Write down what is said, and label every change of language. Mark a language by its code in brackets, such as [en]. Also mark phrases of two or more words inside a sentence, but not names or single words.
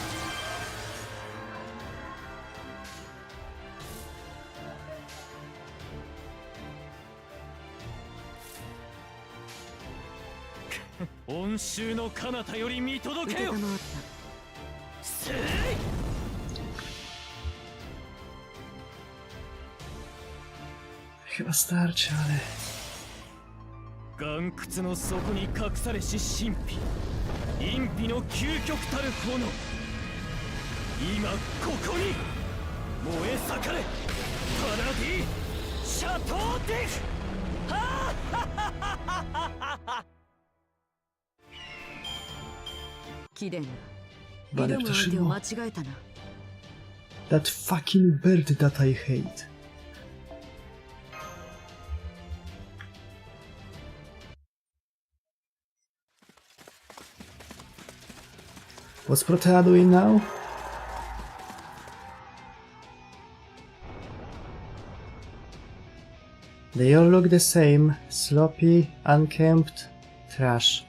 [ja] 恩衆の彼方より見届けよ。承った。せい。 [pl] Chyba starczy, ale... [ja] 岩窟の底に隠されし神秘、陰秘の究極たる炎。今ここに燃え盛れ、パラディ・シャトーディフ。はあ、貴殿バレ挑む相手を間違えたな。 [en] That fucking bird that I hate. What's Protea doing now? They all look the same, sloppy, unkempt, trash.